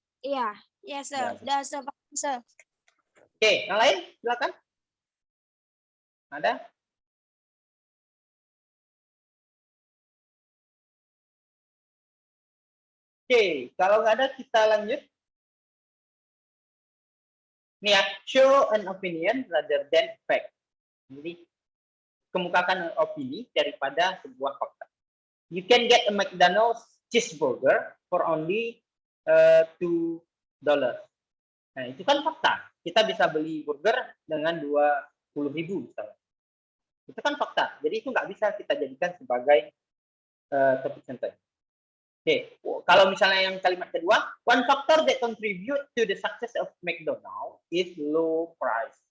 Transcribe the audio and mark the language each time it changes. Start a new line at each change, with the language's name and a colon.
Indonesian: Iya, ya sudah se. Oke, yang lain silakan. Ada? Oke, kalau nggak ada kita lanjut. Nih ya,
English: show an opinion rather than fact.
Indonesian: Jadi kemukakan opini daripada sebuah fakta.
English: You can get a McDonald's cheeseburger for only $2.
Indonesian: Nah, itu kan fakta. Kita bisa beli burger dengan 20.000 misalnya. Itu kan fakta. Jadi itu nggak bisa kita jadikan sebagai topik sentence. Oke, kalau misalnya yang kalimat kedua,
English: one factor that contribute to the success of McDonald's is low price.